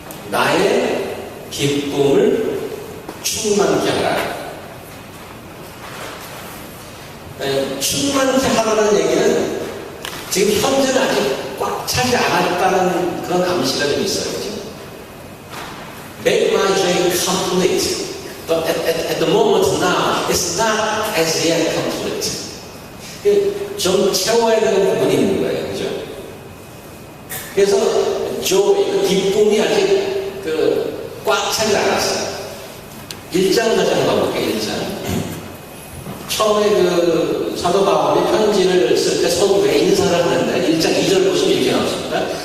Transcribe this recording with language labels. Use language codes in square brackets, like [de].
[ko] 나의 기쁨을 충만케 하라. 충만케 하라는 얘기는 지금 현재는 아직 꽉 차지 않았다는 그런 암시가 좀 있어요. 그렇죠? [en] Make my joy complete. But at the moment now, it's not as yet complete. [ko] 좀 채워야 되는 부분이 있는 거예요. 그죠? 그래서 그 기쁨이 아직 꽉 차지 않았어요. 1장 가자 가볼게요. 1장. 처음에 사도 바울이 편지를 쓸 때 서두에 인사를 하는데 1장 2절 보시면 이렇게 나왔습니다.